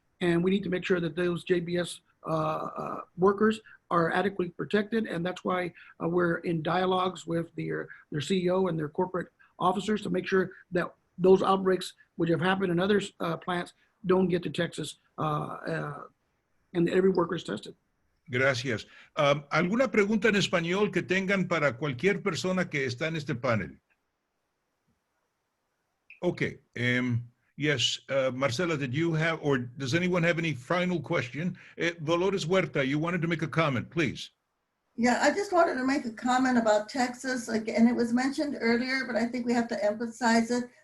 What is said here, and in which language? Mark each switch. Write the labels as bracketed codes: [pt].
[en] And we need to make sure that those JBS workers are adequately protected. And that's why we're in dialogues with their CEO and their corporate officers to make sure that those outbreaks, which have happened in other plants, don't get to Texas and every worker is tested. [es] Gracias. ¿Alguna pregunta en español que tengan para cualquier persona que está en este panel? [en] Okay. Yes, Marcela, did you have, or does anyone have any final question? Dolores Huerta, you wanted to make a comment, please. Yeah, I just wanted to make a comment about Texas. Again, it was mentioned earlier, but I think we have to emphasize it.